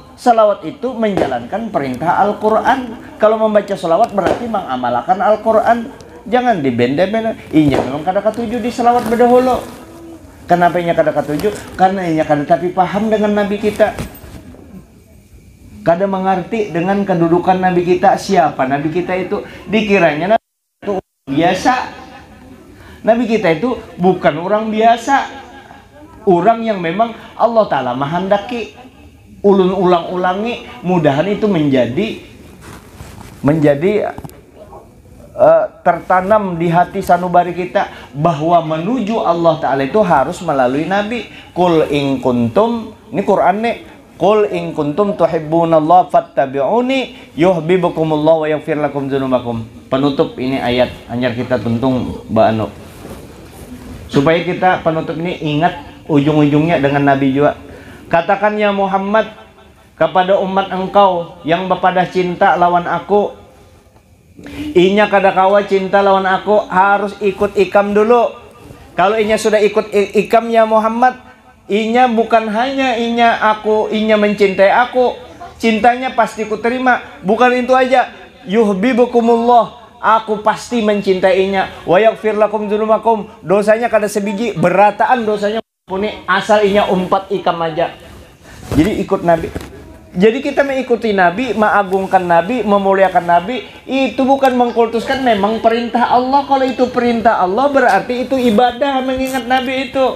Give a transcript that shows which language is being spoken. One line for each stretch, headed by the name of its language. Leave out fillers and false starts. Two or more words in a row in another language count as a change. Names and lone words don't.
Indonesian: Salawat itu menjalankan perintah Al-Quran. Kalau membaca salawat berarti mengamalkan Al-Quran. Jangan dibenda-benda.
Banjar: Inya memang kada katuju di salawat berdahulu. Kenapa inya kada katuju? Karena inya kada tapi paham dengan Nabi kita. Kada mengerti dengan kedudukan Nabi kita.
Indonesian: Siapa Nabi kita itu? Dikiranya Nabi itu biasa. Nabi kita itu bukan orang biasa. Orang yang memang Allah Ta'ala menghendaki. Ulun ulang-ulangi, mudahan itu menjadi tertanam di hati sanubari kita bahwa menuju Allah Ta'ala itu harus melalui Nabi.
Arabic: قل إن كنتم,
Indonesian: ini Quran nih,
Arabic: قل إن كنتم تحبون الله فاتبعوني يحببكم الله ويغفر لكم ذنوبكم.
Indonesian: Penutup ini ayat hanya kita tuntung Mbak Anu, supaya kita penutup ini ingat ujung-ujungnya dengan Nabi juga.
Banjar: Katakan ya Muhammad kepada umat engkau yang bepada cinta lawan aku, inya kada kawa cinta lawan aku, harus ikut ikam dulu. Kalau inya sudah ikut ikam ya Muhammad, inya bukan hanya inya mencintai aku, cintanya pasti ku terima.
Indonesian: Bukan itu aja, yuhibbukumullah, aku pasti mencintainya,
Arabic: ويغفر لكم ذنوبكم,
Banjar: dosanya kada sebiji, berataan dosanya puni asal inya umpat ikam aja.
Indonesian: Jadi ikut Nabi. Jadi kita mengikuti Nabi, mengagungkan Nabi, memuliakan Nabi, itu bukan mengkultuskan, memang perintah Allah. Kalau itu perintah Allah berarti itu ibadah mengingat Nabi itu.